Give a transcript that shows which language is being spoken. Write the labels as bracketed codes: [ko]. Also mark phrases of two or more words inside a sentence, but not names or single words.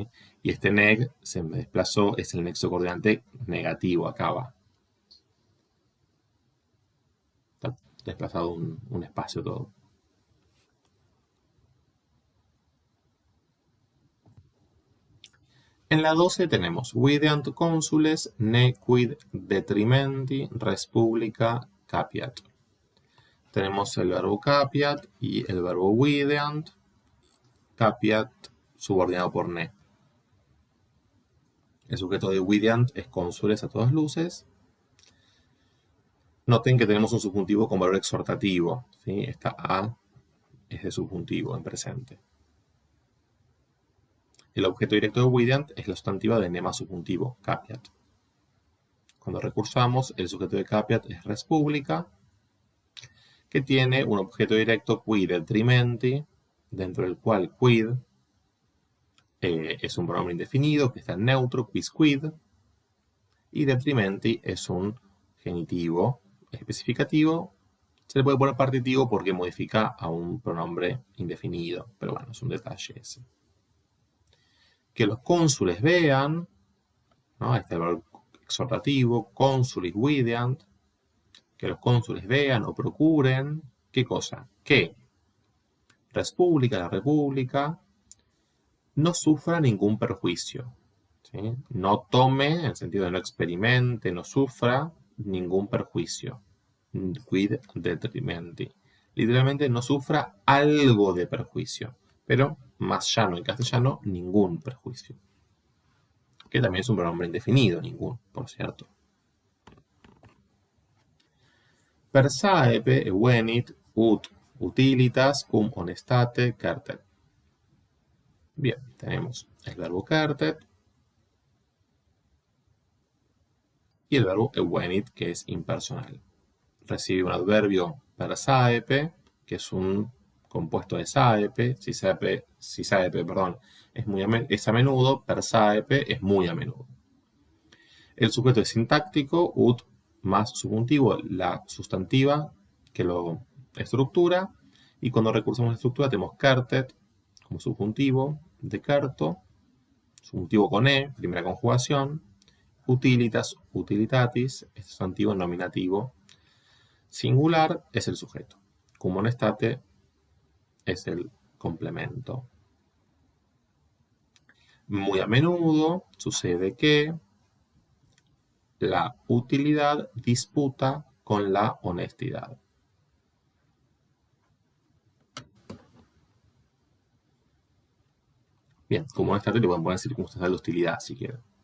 [es] Y este neg se me desplazó, es el nexo coordinante negativo, acá va. Está desplazado un espacio todo. En la 12 tenemos [la] videant consules ne quid detrimenti res publica capiat. [es] Tenemos el verbo capiat y el verbo videant. Capiat subordinado por ne. El sujeto de videant es cónsules a todas luces. Noten que tenemos un subjuntivo con valor exhortativo. ¿Sí? Esta A es de subjuntivo en presente. El objeto directo de videant es la sustantiva de ne más subjuntivo, capiat. Cuando recursamos, el sujeto de capiat es [la] res publica, [es] que tiene un objeto directo [la] quid detrimenti, [es] dentro del cual quid es un pronombre indefinido que está en neutro, quisquid, y detrimenti es un genitivo especificativo. Se le puede poner partitivo porque modifica a un pronombre indefinido, pero bueno, es un detalle ese. Que los cónsules vean, ¿no? Este es el valor exhortativo, [la] consulis videant, [es] que los cónsules vean o procuren, ¿qué cosa? Que [la] res publica, [es] la república, no sufra ningún perjuicio. ¿Sí? No tome, en el sentido de no experimente, no sufra ningún perjuicio. [la] Quid detrimenti. [es] Literalmente no sufra algo de perjuicio, pero más llano en castellano, ningún perjuicio. Que también es un pronombre indefinido, ningún, por cierto. [la] Per saepe evenit ut utilitas cum honestate cartet. [es] Bien, tenemos el verbo cartet y el verbo evenit, que es impersonal. Recibe un adverbio [la] per saepe, [es] que es un compuesto de saepe. Si saepe es a menudo, [la] per saepe [es] es muy a menudo. El sujeto es sintáctico, ut más subjuntivo, la sustantiva que lo estructura. Y cuando recursamos a la estructura tenemos cartet como subjuntivo de carto, subjuntivo con e, primera conjugación, [la] utilitas, utilitatis, [es] este sustantivo nominativo singular es el sujeto. [la] Cum honestate [es] es el complemento. Muy a menudo sucede que la utilidad disputa con la honestidad. Bien, como honestate le pueden poner circunstancial de hostilidad si quieren.